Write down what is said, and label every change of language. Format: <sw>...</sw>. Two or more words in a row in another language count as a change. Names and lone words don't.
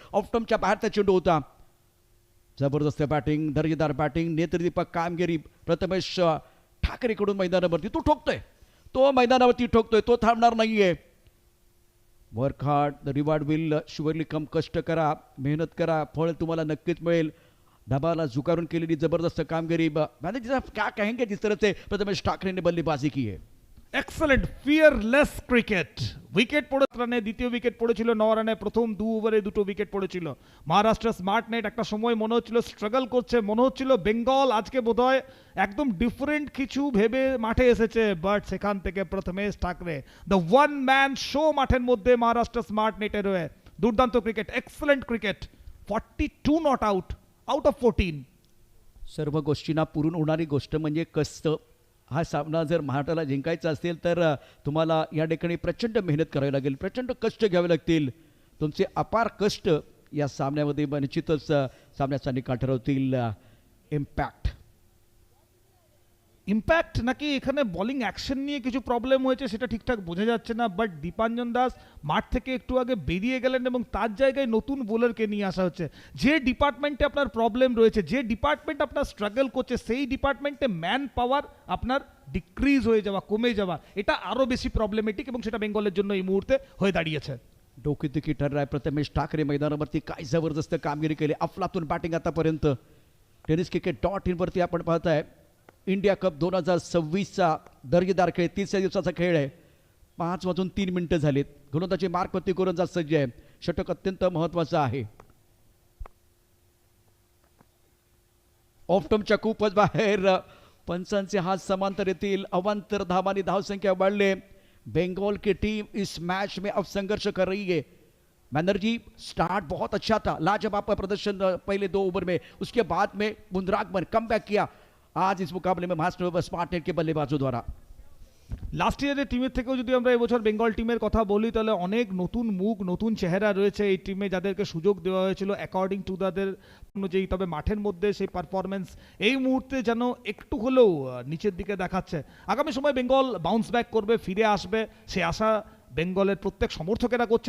<mr>ऑफ्टमच्या बाहेरचा चेंडू होता. जबरदस्त बॅटिंग, दर्जेदार बॅटिंग, नेत्रदीपक कामगिरी प्रथमेश ठाकरेकडून मैदानावरती. तो ठोकतोय, तो मैदानावरती ठोकतोय, तो थांबणार नाहीये.</mr> <en>Work hard, the reward will surely come.</en> <mr>कष्ट करा, मेहनत करा, फळ तुम्हाला नक्कीच मिळेल. दबाला झुकारून केलेली जबरदस्त कामगिरी.</mr> <hi>क्या कहेंगे जिस तरह से प्रथमेश ठाकरे ने बल्लेबाजी की है.</hi> <en>Excellent fearless cricket.</en> <bn>উইকেট পড়ে রানে, দ্বিতীয় উইকেট পড়েছিল 9 রানে, প্রথম 2 ওভারে 2টো উইকেট পড়েছিল। মহারাষ্ট্র স্মার্ট নেট একটা সময় মনে হচ্ছিল স্ট্রাগল করছে, মনে হচ্ছিল বেঙ্গল আজকে বোধহয় একদম ডিফারেন্ট কিছু ভেবে মাঠে এসেছে, বাট সেখান থেকে প্রথমেশ ঠাকরে</bn> <en>the one man show</en> <bn>মাঠের মধ্যে মহারাষ্ট্র স্মার্ট নেটের হয়ে দুর্দান্ত ক্রিকেট,</bn> <en>excellent cricket. 42 not out of 14.</en> <mr>सर्व गोष्टींना पुरून होणारी गोष्ट म्हणजे कष्ट. हा सामना जर महाराष्ट्राला जिंकायचा असेल तर तुम्हाला या ठिकाणी प्रचंड मेहनत करावी लागेल, प्रचंड कष्ट घ्यावे लागतील. तुमचे अपार कष्ट या सामन्यामध्ये निश्चितच सामन्याचा निकाल ठरवतील. इम्पॅक्ट</mr> <bn>ইম্প্যাক্ট নাকি এখানে</bn> <en>bowling action</en> <bn>নিয়ে কিছু প্রবলেম হয়েছে সেটা ঠিকঠাক বোঝা যাচ্ছে না, বাট দীপাঞ্জন দাস মাঠ থেকে একটু আগে বেরিয়ে গেলেন এবং তার জায়গায় নতুন বোলারকে নিয়ে আসা হচ্ছে। যে ডিপার্টমেন্টে আপনার প্রবলেম রয়েছে, যে ডিপার্টমেন্ট আপনার স্ট্রাগল করছে, সেই ডিপার্টমেন্টে</bn> <en>man power</en> <bn>আপনার ডিক্রিজ হয়ে যাওয়া, কমে যাওয়া, এটা আরও বেশি প্রবলেমেটিক এবং সেটা বেঙ্গলের জন্য এই মুহূর্তে হয়ে দাঁড়িয়েছে।</bn> <mr>डोकेदुखी ठरलाय. प्रथमेश ठाकरे मैदानावरती काय जबरदस्त कामगिरी केली, अफलातून बॅटिंग आतापर्यंत. टेनिस क्रिकेट.in वरती आपण पाहताय इंडिया कप 2026चा दर्जेदार खेळ, 30 दिवसाचा खेळ आहे. 5:03 झालेत. गोलंदाजी मार्कवरती गोलंदाज सज्ज आहे. षटक अत्यंत महत्वाचं आहे. ऑफ्टमच्या खूपच बाहेर, पंचांचे हात समांतर येतील. अवांतर धावांनी धावसंख्या वाढले.</mr> <hi>बंगाल की टीम इस मैच में अब संघर्ष कर रही है. बैनर्जी स्टार्ट बहुत अच्छा था, लाजवाब प्रदर्शन पहले 2 ओवर में, उसके बाद में मुंद्रागमन कमबैक किया आज इस मुकाबले में महाराष्ट्र स्मार्ट नेट के बल्लेबाजों द्वारा।</hi> <en>last year's</en> <bn>টিমের থেকেও যদি আমরা এবছর বেঙ্গল টিমের কথা বলি তাহলে অনেক নতুন মুখ নতুন চেহারা রয়েছে এই টিমে, যাদেরকে সুযোগ দেওয়া হয়েছিল</bn> <en>according to</en> <bn>তাদের অনুযায়ী। তবে মাঠের মধ্যে সেই পারফরমেন্স এই মুহূর্তে যেন একটু হলেও নিচের দিকে দেখাচ্ছে। আগামী সময় বেঙ্গল</bn> <en>bounce back</en> <bn>করবে, ফিরে আসবে, সে আশা বেঙ্গলের প্রত্যেক সমর্থকেরা করছেন।</bn>